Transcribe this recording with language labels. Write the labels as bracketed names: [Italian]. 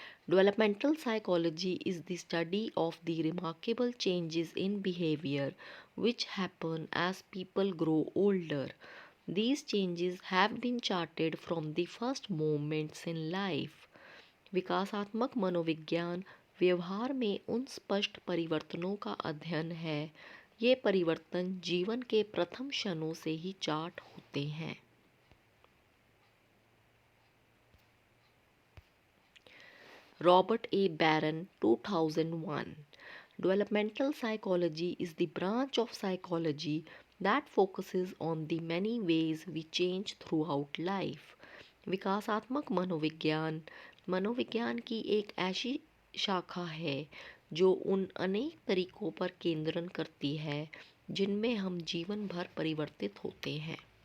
[English] Developmental psychology is the study of the remarkable changes in behavior which happen as people grow older. These changes have been charted from the first moments in life. [Hindi] विकासात्मक मनोविज्ञान व्यवहार में उन स्पष्ट परिवर्तनों का अध्ययन है। ये परिवर्तन जीवन के प्रथम क्षणों से ही चार्ट होते हैं। [English] Robert A. Barron, 2001. Developmental psychology is the branch of psychology that focuses on the many ways we change throughout life. [Hindi] विकासात्मक मनोविज्ञान मनोविज्ञान की एक ऐसी शाखा है जो उन अनेक तरीकों पर केंद्रण करती है जिनमें हम जीवन भर परिवर्तित होते हैं।